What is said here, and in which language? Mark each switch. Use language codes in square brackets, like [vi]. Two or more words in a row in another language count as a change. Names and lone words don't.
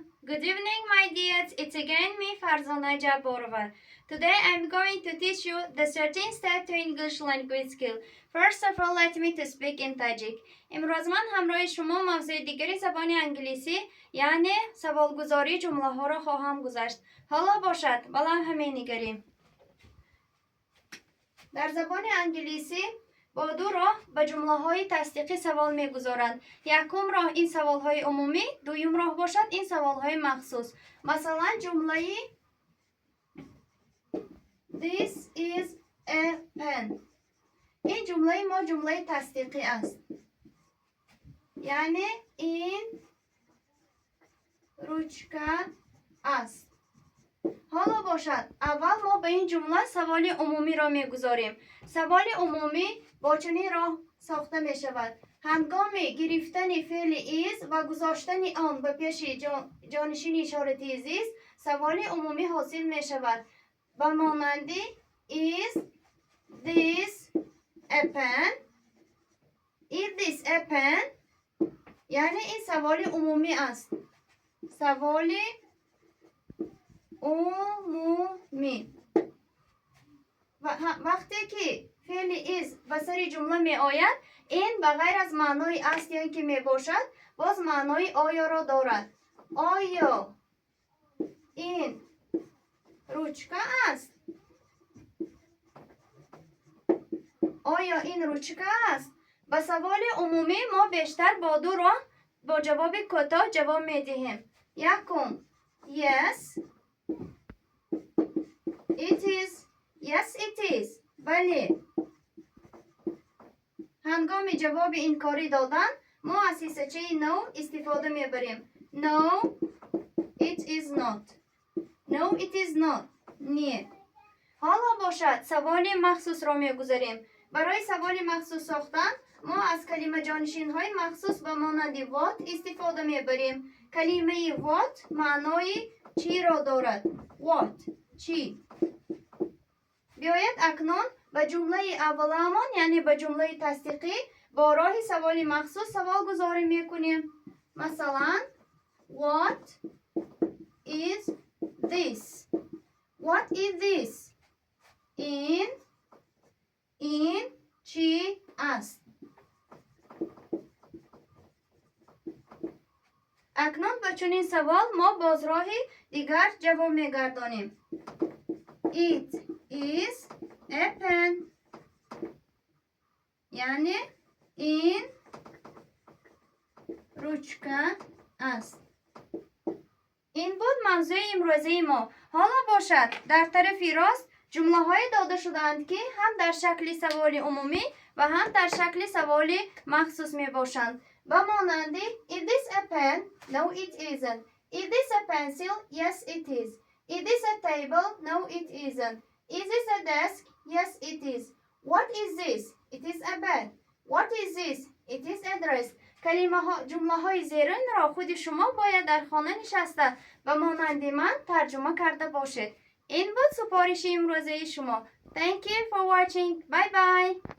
[en] Good evening, my dears. It's again me, Farzana Jaborova. Today I'm going to teach you the 13 steps to English language skill. First of all, let me to speak in Tajik. [tg] امروز من همراه شما موضوع دیگری زبان انگلیسی یعنی سوالگزاری جمله ها را خواهم گذاشت. حالا باشد، بالا همه نگریم. در زبان انگلیسی با دو راه به جمله های تصدیقی سوال می گذارند. یکم راه این سوال های عمومی، دویم راه باشد این سوال های مخصوص. مثلا جمله [en] This is a pen. [tg] این جمله ما جمله تصدیقی است. یعنی این روچکه است. حالا باشد اول ما به این جمله سوال عمومی را میگذاریم. سوال عمومی با چنین راه ساخته می شود. هنگام گرفتن فعل is و گذاشتن آن به پیش جانشین اشارتی is سوال عمومی حاصل می شود. به مانند [en] is this a pen? Is this a pen? [tg] یعنی این سوال عمومی است. سوال عمومی. وقتی که فعل is به سر جمله می آید این بغیر از معنای است یا که می باشد باز معنای آیا را دارد. آیا این روچکه است؟ آیا این روچکه است؟ به سوال عمومی ما بیشتر با دو راه با جواب کوتاه جواب می دهیم. [en] یکم yes it is. Yes it is. [tg] بله. هنگام جواب انکاری دادن ما از حیثیت no استفاده میبریم. [en] No it is not. No it is not. [tg] نه. حالا باشد سوال مخصوص را میگذاریم. برای سوال مخصوص ساختن ما از کلمه جانشین های مخصوص به مانند what استفاده میبریم. کلمه what معنای چی را دارد. What چی. بیاید اکنون به جمله اولمان یعنی به جمله تصدیقی با راه سوال مخصوص سوال گذاری میکنیم. [en] مثلا What is this? What is this? [tg] این چی است؟ اکنون به چنین سوال ما باز راه دیگر جواب میگردانیم. [en] It is a pen. [tg] یعنی این روچکه است. این بود موضوع امروزی ما. حالا باشد در طرف راست جمله های داده شدند که هم در شکل سوال عمومی و هم در شکل سوال مخصوص می باشند. به مانند [en] Is this a pen? No it isn't. Is this a pencil? Yes it is. Is this a table? No it isn't. Is this a desk? Yes it is. What is this? It is a bed. What is this? It is a dress. [tg] جمله های زیرین را خود شما باید در خانه نشسته به مانند من ترجمه کرده باشید. این بود سپارش امروزی شما. [en] Thank you for watching. Bye bye.